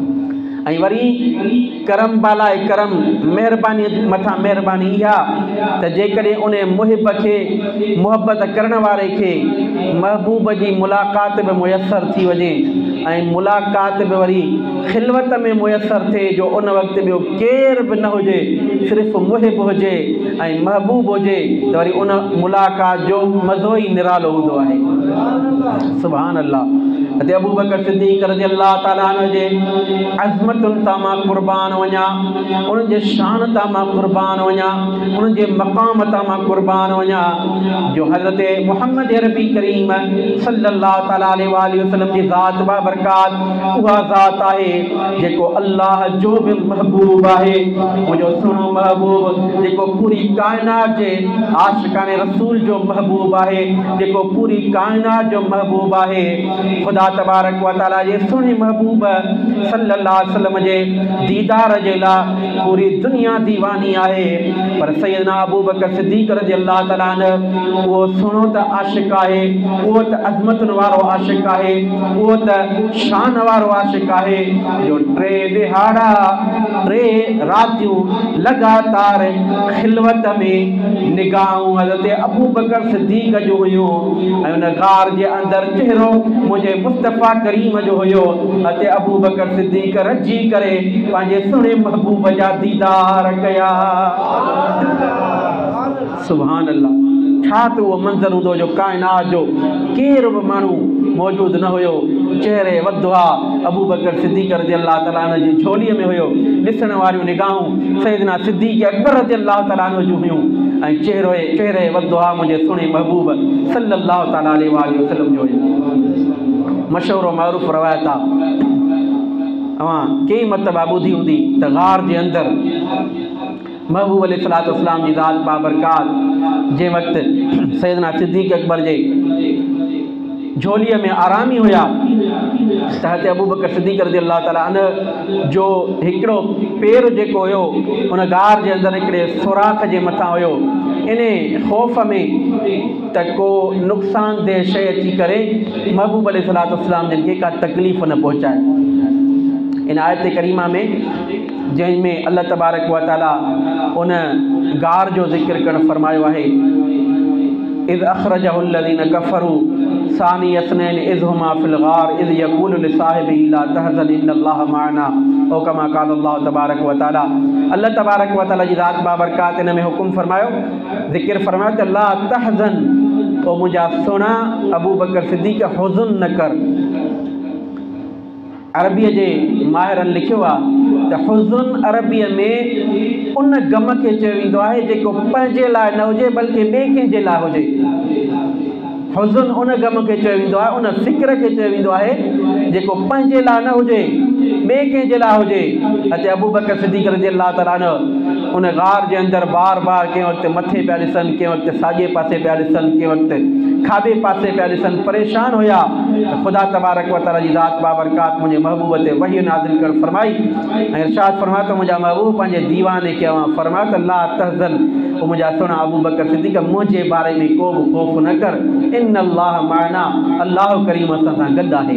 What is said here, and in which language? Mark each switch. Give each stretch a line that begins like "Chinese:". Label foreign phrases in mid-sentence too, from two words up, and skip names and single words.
Sindhi: ऐं वरी करम बालाए करम महिरबानी मथां महिरबानी इहा त जेकॾहिं उन मुहिब खे मुहबत करण वारे खे महबूब जी मुलाक़ात में मुयसरु थी वञे ऐं मुलाक़ात बि वरी ख़िलवत में मुयसरु थिए जो उन वक़्तु ॿियो केर बि न हुजे सिर्फ़ु मुहिब हुजे ऐं महबूब हुजे त वरी उन मुलाक़ात जो मज़ो ई निरालो हूंदो आहे।
Arabic: سبحان الله.
Sindhi: ते अबू बकर सिद्दीक़
Arabic: رضي الله تعالى عنه
Sindhi: जे अज़मतुनि तां मां क़ुर्बान वञा, उन्हनि जे शान तां मां क़ुर्बान वञा, उन्हनि जे मक़ाम तां मां क़ुर्बान वञा जो हज़रत मुहम्मद अरबी करीम
Arabic: صلى الله تعالى عليه وسلم
Sindhi: जी ज़ात बाबरकात उहा ज़ात आहे जेको अल्लाह जो बि महबूब आहे। मुंहिंजो सुहिणो महबूब जेको पूरी काइनात जे आशिकाने रसूल जो महबूब आहे, जेको पूरी काइनात जो महबूब आहे। खुदा
Arabic: تبارك وتعالى
Sindhi: जे सुहिणे महबूब
Arabic: صلى الله عليه وسلم
Sindhi: जे दीदार जे लाइ पूरी दुनिया दीवानी आहे। पर सैयदना अबू बकर सिद्दीक़
Arabic: رضي الله تعالى عنه
Sindhi: उहो सुहिणो त आशिक़ आहे, उहो त अज़मतुनि वारो आशिक़ आहे, उहो त शान वारो आशिक़ आहे जो 3 ॾिहाड़ा 3 रातियूं लगातार ख़िलवत में निगाहूं हज़रत अबू बकर सिद्दीक़ जो हुयूं ऐं उन गार जे अंदरि चहिरो मुंहिंजे मुस्तफ़ा करीम जो हुयो। ते अबू बकर सिद्दीक़ रजी करे पंहिंजे सुहिणे महबूब जा दीदार कया।
Arabic: سبحان الله.
Sindhi: छा त उहो मंज़र हूंदो जो काइनात जो केर बि माण्हू मौजूदु न हुयो, चहिरे वधवा अबू बकर सिद्दीक़
Arabic: رضي الله تعالى عنه
Sindhi: जी झोलीअ में हुयो। ॾिसण वारियूं निगाहूं सैयदना सिद्दीक़ अकबर
Arabic: رضي الله تعالى عنه
Sindhi: जूं हुयूं ऐं चहिरे वधवा मुंहिंजे सुहिणे महबूब
Arabic: صلى الله تعالى عليه وسلم
Sindhi: जो हुयो। मशहूर मअरूफ़ रवायत आहे, अवां कई मरतबा ॿुधी हूंदी त गार जे अंदरि महबूब
Arabic: عليه الصلاة والسلام
Sindhi: जी ज़ात बाबरकात जंहिं वक़्तु सैयदना सिद्दीक़ अकबर जे झोलीअ में आरामी हुया त हिते अबू बकर सिद्दीक़
Arabic: رضي الله تعالى عنه
Sindhi: जो हिकिड़ो पेर जेको हुयो उन गार जे अंदरि हिकिड़े सुराख जे मथां हुयो। इन ख़ौफ़ में त को नुक़सानदेह शइ अची करे महबूब
Arabic: عليه الصلاة والسلام
Sindhi: जिन खे का तकलीफ़ न पहुचाए। इन आयत करीमा में जंहिंमें अल्लाह
Arabic: تبارك وتعالى
Sindhi: उन गार जो ज़िक्र करणु फरमायो आहे,
Arabic: إذ أخرجه الذين كفروا ثاني اثنين إذ هما في الغار إذ يقول لصاحبه لا تحزن إن الله معنا أو كما قال الله تبارك وتعالى.
Sindhi: अल्लाह
Arabic: تبارك وتعالى
Sindhi: जी ज़ात बाबरकात इन में हुकुम फरमायो, ज़िक्र फरमायो त
Arabic: لا تحزن,
Sindhi: ओ मुंहिंजा सुहिणा अबू बकर सिद्दीक़ हुज़न न कर। अरबीअ जे माहिरनि लिखियो आहे त हुज़न अरबीअ में उन गम खे चयो वेंदो आहे जेको पंहिंजे लाइ न हुजे बल्कि ॿिए कंहिंजे लाइ हुजे। हुज़न उन गम खे चयो वेंदो आहे, उन फ़िक्र खे चयो वेंदो आहे जेको पंहिंजे लाइ न हुजे ॿिए कंहिंजे लाइ हुजे। अते अबू बकर सिद्दीक़
Arabic: رضي الله تعالى عنه
Sindhi: उन गार जे अंदरि बार बार कंहिं वक़्तु मथे पिया ॾिसनि, कंहिं वक़्तु साॼे पासे पिया ॾिसनि, कंहिं वक़्तु खाॿे पासे पिया ॾिसनि, परेशान हुया त ख़ुदा
Arabic: تبارك وتعالى
Sindhi: जी ज़ात बाबरकात मुंहिंजे महबूब ते वही नाज़िल कर फरमाई ऐं इरशाद फरमायो त मुंहिंजा महबूब पंहिंजे दीवाने खे फरमायो त
Arabic: لا تحزن,
Sindhi: पोइ मुंहिंजा सुहिणा अबू बकर सिद्दीक़ मुंहिंजे बारे में को बि ख़ौफ़ न कर,
Arabic: إن الله معنا,
Sindhi: अल्लाह करीम असां सां गॾु आहे।